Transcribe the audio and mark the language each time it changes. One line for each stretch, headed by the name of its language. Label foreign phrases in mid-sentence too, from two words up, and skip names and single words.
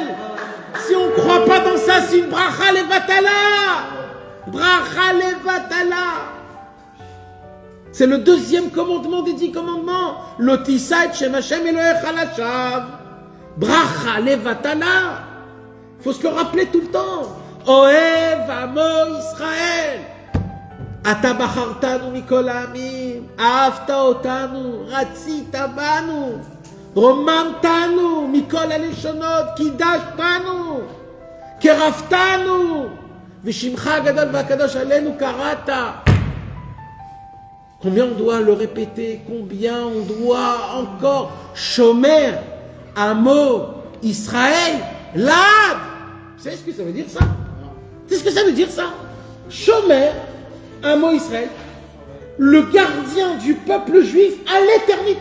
French: Si on ne croit pas dans ça, c'est une
Hebrew: ברכה לבטלה. ברכה לבטלה.
French: C'est le deuxième commandement des 10 commandements.
Hebrew: לא תשא את שם השם אלוהיך לשוא. ברכה לבטלה.
French: Il faut se le rappeler tout le temps.
Hebrew: אוהב עמו ישראל. אתה בחרתנו מכל העמים, אהבת אותנו, רצית בנו, רוממתנו מכל הלשונות, קידשתנו, קרבתנו, ושמך הגדול והקדוש עלינו קראת.
French: Combien on doit le répéter, combien on doit encore
Hebrew: שומר עמו ישראל לעד.
French: Vous savez ce que ça veut dire ça? C'est ce que ça veut dire ça?
Hebrew: שומר עמו ישראל,
French: le gardien du peuple juif à l'éternité.